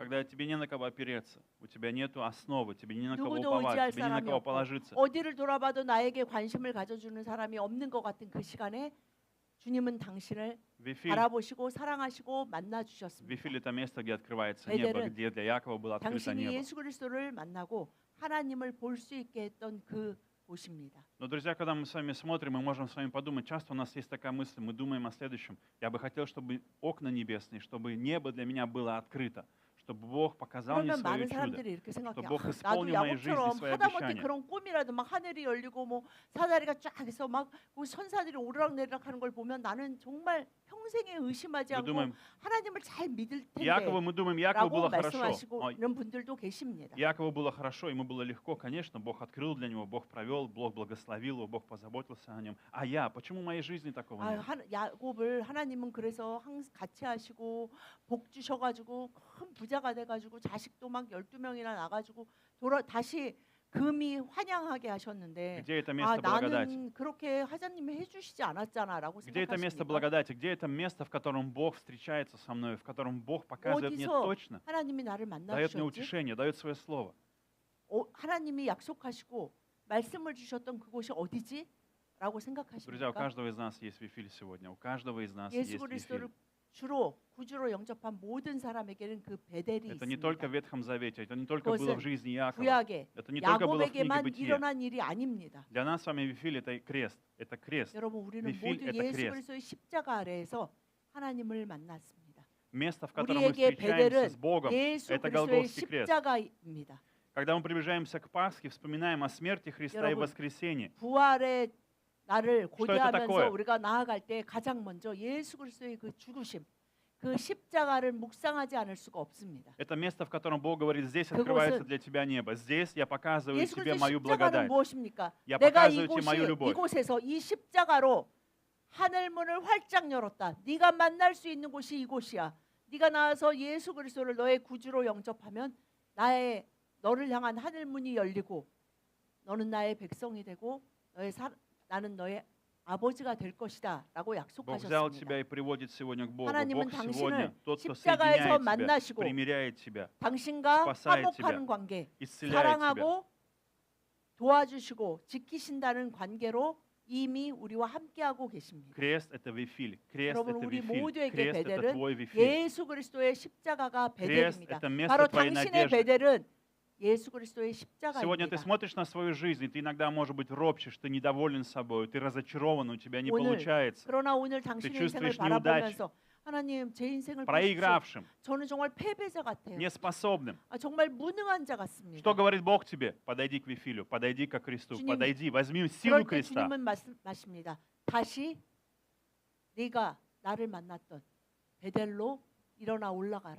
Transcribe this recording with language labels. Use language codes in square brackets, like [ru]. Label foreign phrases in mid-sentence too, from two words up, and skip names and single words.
[ru] Когда тебе не на кого опереться, у тебя нету основы, тебе не на кого [ko] 누구도 [ru] уповать, [ko] 의지할 [ru] тебе не на [ko] 사람이 [ru] кого [ko] 없고 [ru] положиться. [ko] 어디를 돌아봐도 나에게 관심을 가져주는 사람이 없는 것 같은 그 시간에 주님은 당신을 [ru] Вифиль, [ko] 바라보시고 사랑하시고 만나 주셨습니다. [ru] Вифиль — это место, где открывается небо, [ko] 베델은 [ru] где для Якова было открыто [ko] 당신이 [ru] небо. [ko] 예수 그리스도를 만나고 하나님을 볼 수 있게 했던 그 곳입니다. [ru] Но, друзья, когда мы с вами смотрим, мы можем с вами подумать, часто у нас есть такая мысль, мы думаем о следующем. Я бы хотел, чтобы окна небесные, чтобы небо для меня было открыто, чтобы Бог показал мне [ko] 그러면 [ru] свое [ko] 많은 [ru] чудо. [ko] 사람들이 이렇게 생각해요. [ru] Бог [ko] 나도 [ru] исполнил моей жизни [ko] 야곱처럼 [ru] свои [ko] 하다못해 [ru] обещания. [ko] 그런 꿈이라도 막 하늘이 열리고 뭐 사다리가 쫙 해서 막 그 천사들이 오르락내리락하는 걸 보면 나는 정말 평생에 의심하지 [ru] Мы [ko] 않고 [ru] думаем, [ko] 하나님을 잘 믿을 [ru] Якову, [ko] 텐데 [ru] мы думаем, Якову [ko] 라고 [ru] было хорошо. [ko] 말씀하시는 분들도 계십니다. [ru] Якову было хорошо, ему было легко, конечно, Бог открыл для него, Бог провел, Бог благословил его, Бог позаботился о нем. А я, почему в моей жизни такого нет? [ko] 야곱을 하나님은 그래서 항상 같이 하시고 복 주셔가지고 큰 부자가 돼가지고 자식도 막 12명이나 나가지고 다시 금이 환영하게 하셨는데 [ru] Где это 아 место благодати? [ko] 나는 그렇게 하나님이 해주시지 않았잖아라고 [ru] Где это место [ko] 생각하십니까? [ru] благодати? Где это место, в котором Бог встречается со мной, в котором Бог показывает мне [ko] 어디서 [ru] точно, [ko] 하나님이 나를 만나 [ru] дает мне [ko] 주셨지? [ru] утешение, дает свое слово? [ko] 하나님이 약속하시고 말씀을 주셨던 그곳이 어디지? 라고 [ru] Друзья, у [ko] 생각하십니까? [ru] каждого из нас есть Вифиль сегодня. У каждого из нас [ko] 예수 [ru] есть [ko] 그리스도를 [ru] Вифиль. [ko] 주로 구주로 영접한 모든 사람에게는 그 베델이 [ru] Это не только в [ko] 있습니다. [ru] Ветхом Завете, это не только было в [ko] 그것은 [ru] жизни Иакова. [ko] 구약에 [ru] Это не только было в книге [ko] 야곱에게만 [ru] Бытия. [ko] 일어난 일이 아닙니다. [ru] Для нас с вами Вифиль это крест. Это крест. [ko] 여러분 우리는 [ru] Вифиль [ko] 모두 [ru] это [ko] 예수 [ru] крест. [ko] 그리스도의 십자가 아래에서 하나님을 만났습니다. [ru] Место, в котором мы [ko] 우리에게 [ru] встречаемся [ko] 베델은 [ru] с Богом, [ko] 예수 [ru] это [ko] 그리스도의 [ru] Голгофский крест. [ko] 십자가입니다. [ru] Когда мы приближаемся к Пасхе, вспоминаем о смерти Христа и [ko] 여러분, [ru] воскресении. [ko] 부활의 나를 고대하면서 [ru] такое? [ko] 우리가 나아갈 때 가장 먼저 예수 그리스도의 그 죽으심, 그 십자가를 묵상하지 않을 수가 없습니다. [ru] Это место, в котором Бог говорит, здесь [ko] 그곳은 [ru] открывается для тебя небо. Здесь я показываю [ko] 예수 [ru] тебе [ko] 그리스도의 [ru] мою [ko] 십자가는 [ru] благодать. [ko] 무엇입니까? [ru] Я [ko] 내가 [ru] показываю тебе мою любовь. [ko] 이곳에서 이 십자가로 하늘 문을 활짝 열었다. 네가 만날 수 있는 곳이 이곳이야. 네가 나와서 예수 그리스도를 너의 구주로 영접하면 너를 향한 하늘 문이 열리고 너는 나의 백성이 되고 나는 너의 아버지가 될 것이다라고 [ru] Бог взял [ko] 약속하셨습니다. [ru] тебя и приводит сегодня к Богу. [ko] 하나님은 [ru] Бог [ko] 당신을 [ru] сегодня тот, кто [ko] 십자가에서 [ru] соединяет тебя, [ko] 만나시고 [ru] примиряет тебя, [ko] 당신과 [ru] спасает [ko] 화목하는 [ru] тебя, [ko] 관계, [ru] исцеляет тебя. [ko] 사랑하고 도와주시고 지키신다는 관계로 이미 우리와 함께하고 계십니다. [ru] Крест это Вифиль. Крест [ko] 여러분 [ru] это [ko] 우리 [ru] Вифиль. [ko] 모두에게 [ru] Крест это [ko] 베델은 [ru] твой Вифиль. [ko] 예수 그리스도의 십자가가 [ru] Крест [ko] 베델입니다. [ru] это место [ko] 바로 [ru] твоей [ko] 당신의 [ru] надежды. [ko] 베델은 예수 그리스도의 [ru] Сегодня ты [ko] 십자가입니다. [ru] смотришь на свою жизнь, и ты иногда, может быть, ропщешь, ты недоволен собой, ты разочарован, у тебя не [ko] 오늘, [ru] получается. [ko] 그러나 오늘 당신의 인생을 [ru] чувствуешь неудачи. [ko] 바라보면서 하나님 제 인생을 보십시오. [ru] Проигравшим, [ko] 저는 정말 패배자 같아요. [ru] неспособным. [ko] 정말 무능한 자 같습니다. [ru] Что говорит Бог тебе? Подойди к Вифилю, подойди к кресту, [ko] 주님, [ru] подойди, возьми силу [ko] 그럴 때 [ru] креста. [ko] 주님은 말씀하십니다. 다시 네가 나를 만났던 베델로 일어나 올라가라.